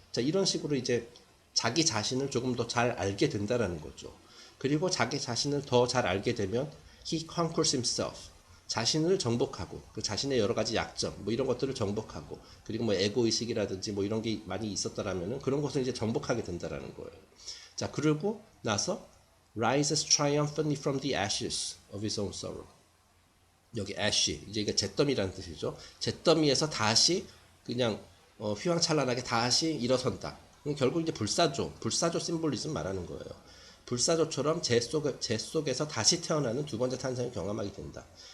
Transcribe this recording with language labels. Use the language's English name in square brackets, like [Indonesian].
[Korean] 자, 이런 식으로 이제 자기 자신을 조금 더 잘 알게 된다라는 거죠. 그리고 자기 자신을 더 잘 알게 되면 [English] he conquers himself. [Korean] 자신을 정복하고 그 자신의 여러 가지 약점 뭐 이런 것들을 정복하고 그리고 뭐 에고 의식이라든지 뭐 이런 게 많이 있었다라면은 그런 것을 이제 정복하게 된다라는 거예요. 자, 그러고 나서 [English] rises triumphantly from the ashes of his own sorrow. [Korean] 여기 ash 이제 이게 잿더미라는 뜻이죠. 잿더미에서 다시 그냥 휘황찬란하게 다시 일어선다. 결국 이제 불사조 심볼리즘 말하는 거예요. 불사조처럼 재 속에서 다시 태어나는 두 번째 탄생을 경험하게 된다.